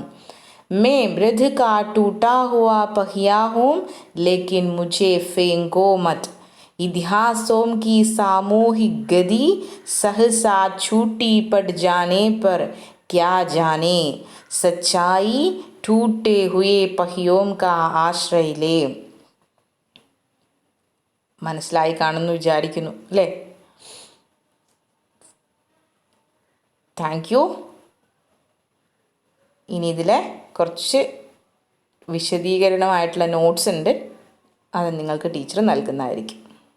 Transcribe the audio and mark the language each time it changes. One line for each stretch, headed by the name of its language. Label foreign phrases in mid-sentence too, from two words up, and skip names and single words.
Hindi: मैं रथ का टूटा हुआ पहिया हूँ, लेकिन मुझे फेंको मत। इतिहासों की सामूहिक गति सहसा छूटी पड़ जाने पर क्या जाने, सच्चाई टूटे हुए पहियों का ആശ്രയ ले.
Malayalam: മനസ്സിലായി കാണുമെന്ന് വിചാരിക്കുന്നു അല്ലേ?
English: Thank you.
Malayalam: ഇനി ഇതിലെ കുറച്ച് വിശദീകരണമായിട്ടുള്ള നോട്ട്സ് ഉണ്ട്, അത് നിങ്ങൾക്ക് ടീച്ചർ നൽകുന്നതായിരിക്കും.